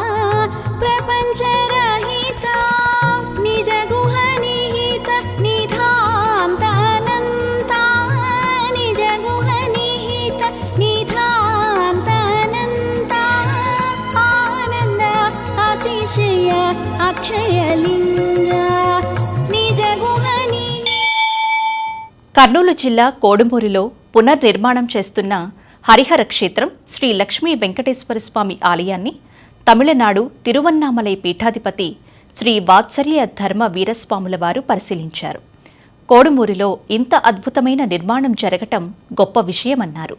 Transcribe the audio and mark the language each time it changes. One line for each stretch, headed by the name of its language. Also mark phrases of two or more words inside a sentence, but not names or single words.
Sanskrit: प्रपञ्चरहिता निज गुह निहित निधान्त अनन्ता निज गुह निहित निधान्त अतिशय अक्षयलिङ्ग निज गुहनि
Telugu: కర్నూలు జిల్లా కోడుమూరులో పునర్నిర్మాణం చేస్తున్న హరిహర క్షేత్రం శ్రీ లక్ష్మీ వెంకటేశ్వర స్వామి ఆలయాన్ని తమిళనాడు తిరువన్నామలై పీఠాధిపతి శ్రీ వాత్సల్య ధర్మ వీరస్వాముల వారు పరిశీలించారు. కోడుమూరులో ఇంత అద్భుతమైన నిర్మాణం జరగటం గొప్ప విషయమన్నారు.